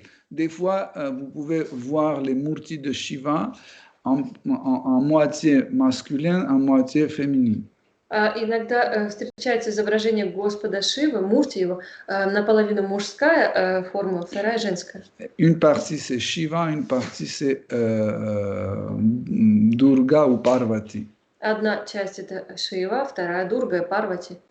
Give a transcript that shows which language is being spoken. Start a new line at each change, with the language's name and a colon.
French: Des fois, vous pouvez voir les murtis de Shiva en moitié masculin, en moitié féminin.
Russian: Иногда встречается изображение Господа Шивы, мурти его, наполовину мужская форма, вторая женская.
French: Une partie c'est Shiva, une partie c'est Durga ou Parvati.
Russian: Одна часть это Шива, вторая Дурга, Парвати.